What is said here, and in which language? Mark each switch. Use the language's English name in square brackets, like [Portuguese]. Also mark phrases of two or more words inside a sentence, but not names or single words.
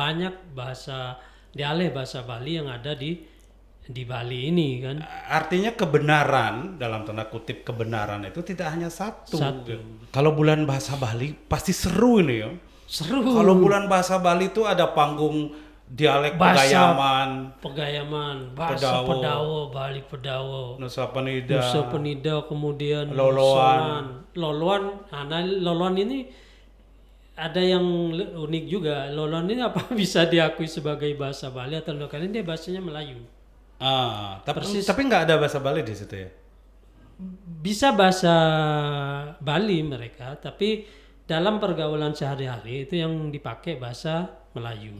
[Indonesian] banyak dialek bahasa Bali yang ada di Bali ini kan. Artinya kebenaran dalam tanda kutip kebenaran itu tidak hanya satu. Satu. Kalau bulan bahasa Bali pasti seru ini ya. Seru. Kalau bulan bahasa Bali itu ada panggung dialek Pegayaman, bahasa Pedawo. Pedawo, Bali Pedawo. Nusa Penida, Nusa Penida, kemudian Loloan. Loloan ini ada yang unik juga. Loloan ini apa bisa diakui sebagai bahasa Bali atau enggak? Karena dia bahasanya Melayu. tapi nggak ada bahasa Bali di situ ya. Bisa bahasa Bali mereka, tapi dalam pergaulan sehari-hari itu yang dipakai bahasa Melayu.